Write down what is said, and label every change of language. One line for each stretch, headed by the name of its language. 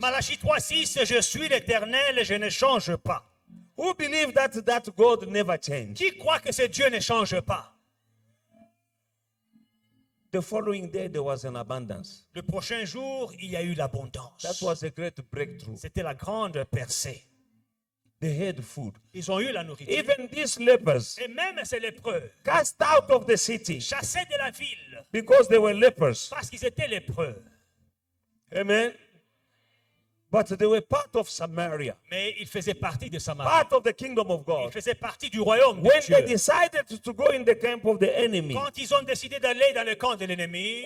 French: Malachie 3:6, je suis l'Éternel et je ne change pas.
English: Who believe that God never changed?
French: Qui croit que ce Dieu ne change pas?
English: The following day, there was an abundance.
French: Le prochain jour, il y a eu l'abondance.
English: That was a great breakthrough.
French: C'était la grande percée.
English: They had food.
French: Ils ont eu la nourriture.
English: Even these lepers
French: Et même ces lépreux,
English: cast out of the city
French: chassés de la ville,
English: because they were lepers.
French: parce qu'ils étaient lépreux.
English: Amen. But they were part of Samaria,
French: mais ils faisaient partie de Samarie.
English: part of the kingdom of
French: Ils
English: God.
French: faisaient partie du royaume de
English: When they
French: Dieu.
English: decided to go in the camp of the enemy,
French: Quand ils ont décidé d'aller dans le camp de l'ennemi,